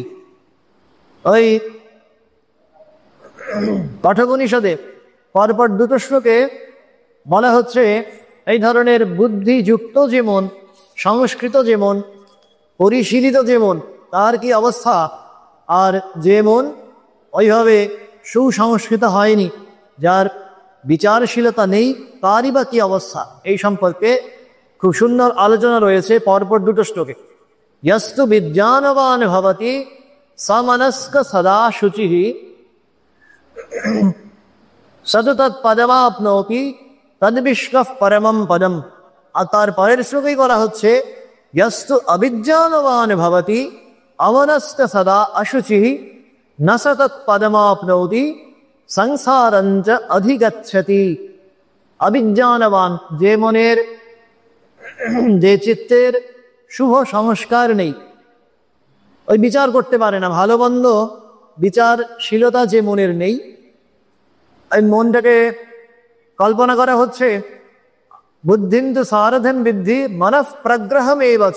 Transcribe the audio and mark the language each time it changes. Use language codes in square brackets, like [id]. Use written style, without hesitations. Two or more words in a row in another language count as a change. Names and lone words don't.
[bn] ওই কঠোপনিষদে পরপর দুটো শ্লোকে বলা হচ্ছে, এই ধরনের বুদ্ধিযুক্ত যেমন, সংস্কৃত যেমন, পরিশীলিত যেমন, তার কি অবস্থা, আর যেমন ওইভাবে সুসংস্কৃত হয়নি, যার বিচারশীলতা নেই, তারই বা কি অবস্থা, এই সম্পর্কে খুব সুন্দর আলোচনা রয়েছে পরপর দুটো শ্লোকে। [sa] यस्तु विज्ञानवान भवति समनस्क सदा शुचिः सतु तत्पदमाप्नोति तद्विष्णुः परमं पदम। [bn] আর তার পরের শ্লোকেই বলা হচ্ছে, [sa] यस्तु अविज्ञानवान भवति अमनस्क सदा अशुचिः न स तत्पदमाप्नोति संसारञ्च अधिगच्छति। अविज्ञानवान, [bn] যে মনের, যে চিত্তের শুভ সংস্কার নেই, ওই বিচার করতে পারে না, ভালো মন্দ বিচারশীলতা যে মনের নেই, ওই মনটাকে কল্পনা করা হচ্ছে [sa] বুদ্ধিন্তু সারথিম বিদ্ধি মনঃ প্রগ্রহম এবচ।